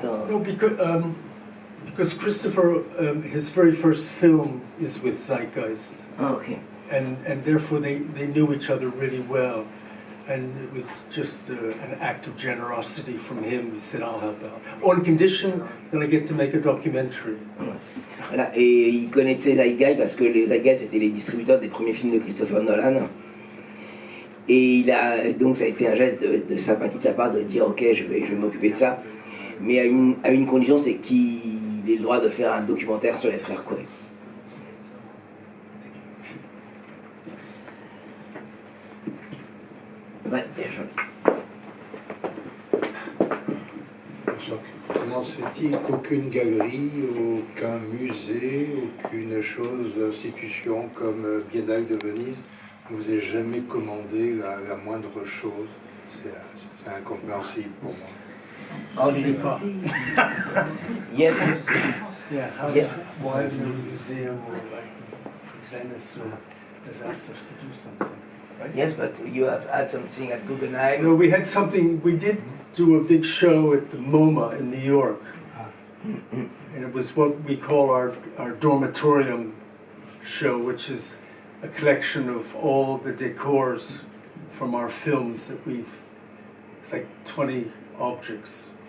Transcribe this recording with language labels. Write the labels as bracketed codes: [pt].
[en] No, because Christopher, his very first film is with Zeitgeist. Ah, okay. And therefore they knew each other really well. And it was just an act of generosity from him. He said, I'll help out. On condition that I get to make a documentary. [fr] Voilà. Et il connaissait Zeitgeist parce que les Zeitgeist étaient les distributeurs des premiers films de Christopher Nolan. Et donc ça a été un geste de sympathie de sa part de dire ok, je vais m'occuper de ça. Mais à une condition, c'est qu'il ait le droit de faire un documentaire sur les frères Quay. Ouais, bien joué. Comment se fait-il qu'aucune galerie, aucun musée, aucune chose, institution comme Biennale de Venise ne vous ait jamais commandé la moindre chose? C'est incompréhensible pour moi. [en] How did it? Yes. Yeah, how Yeah. why no museum or like Venice has asked us to do something, right? Yes, but you have had something at Guggenheim. No, we had something, we did do a big show at the MoMA in New York. And it was what we call our dormitorium show, which is a collection of all the decors from our films that it's like 20 objects.